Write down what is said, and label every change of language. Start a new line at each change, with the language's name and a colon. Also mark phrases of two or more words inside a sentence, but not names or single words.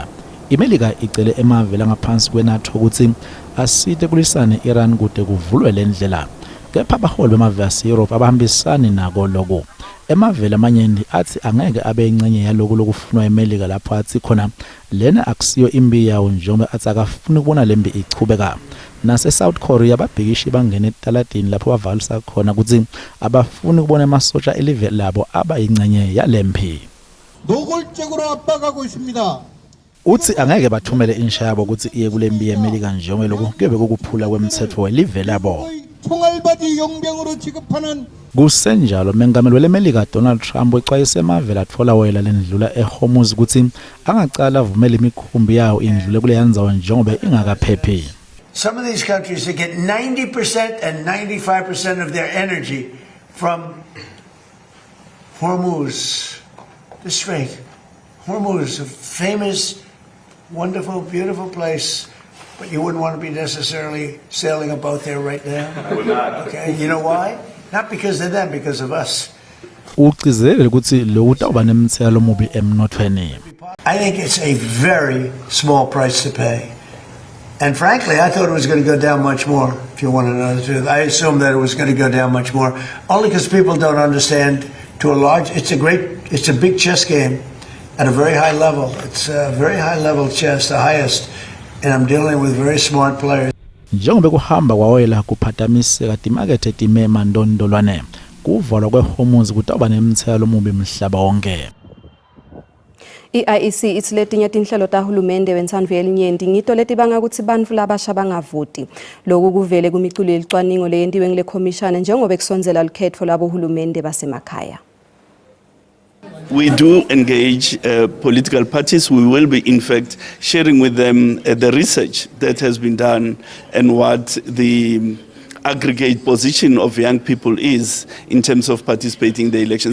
Swati: iMelika icele emavela ngaphansi kweNATO ukuthi asite kulisane iIran kude kuvulwe lendlela kepha abaholi bemave yaseEurope abahambisani nako lokho. Emavela amanyeni athi angeke abe ingcenye yaloko lokufunwa eMelika lapho athi khona lena akusiyo imbi yawo njengoba athi akafuni ukubona lembi ichubeka. Nase South Korea babhikishi bangena etaladini lapho bavalisa khona ukuthi abafuni ukubona amasotsha elive labo aba ingcenye yalempi.
Korean: 노골적으로 압박하고 있습니다.
Swati: Uthi angeke bathumele insha yabo ukuthi iye kulembi yeMelika njengoba lokho kube kukuphula kwemthetho welive labo.
Korean: 총알바지 용병으로 취급하는
Swati: Kusenjalo mengameli weleMelika Donald Trump exwayise emavela atfola wela lendlula eHormuz ukuthi angacala avumele imikhumbi yawo indlule kule yandzawo njengoba ingakaphephi.
English: Some of these countries they get 90% and 95% of their energy from Hormuz. The Strait. Hormuz, a famous, wonderful, beautiful place. But you wouldn't want to be necessarily sailing a boat there right now. I would not. Okay, you know why? Not because of them, because of us.
Swati: Ucizelele ukuthi lo utawuba nemthelo mubi emnothweni.
English: I think it's a very small price to pay And frankly, I thought it was going to go down much more, if you want to know the truth. I assumed that it was going to go down much more, only because people don't understand to a large, it's a big chess game at a very high level. It's a very high level chess, the highest, and I'm dealing with very smart players.
Swati: Njengoba kuhamba kwawela kuphathamiseka timakethe timema ndondolwane kuvalwa kweHormuz kutaba nemithelo omubi emhlaba wonke. I-IEC ithi letinye tinhlelo tahulumende wentando yelinyenti ngito letibanga ukuthi bantfu labasha bangavoti. Lokhu kuvele kumiculo yelicwaningo leyentiwe ngile commission njengoba kusondzela likhetfo labohulumende basemakhaya.
English: We do engage political parties. We will be, in fact, sharing with them the research that has been done and what the aggregate position of young people is in terms of participating in the elections.